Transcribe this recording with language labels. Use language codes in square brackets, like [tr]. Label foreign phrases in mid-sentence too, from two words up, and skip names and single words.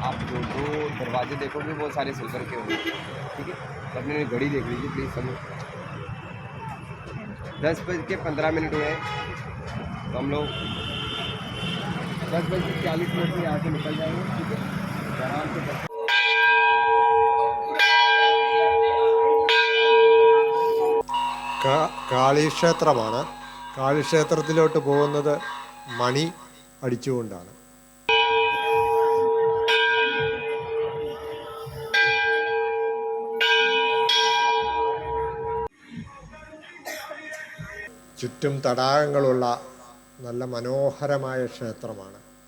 [hi] आप जो दरवाजे देखोगे वो सारे सिल्वर के होंगे, ठीक है। तो अपने घड़ी देख लीजिए प्लीज़। सब 10:15 हुए हैं, तो हम लोग 10:40 से यहाँ से निकल जाएंगे, ठीक है। आराम से [ml] കാളീക്ഷേത്രമാണ്. കാളീക്ഷേത്രത്തിലോട്ട് പോകുന്നത് മണി അടിച്ചുകൊണ്ടാണ്. ചുറ്റും തടാകങ്ങളുള്ള നല്ല മനോഹരമായ ക്ഷേത്രമാണ്.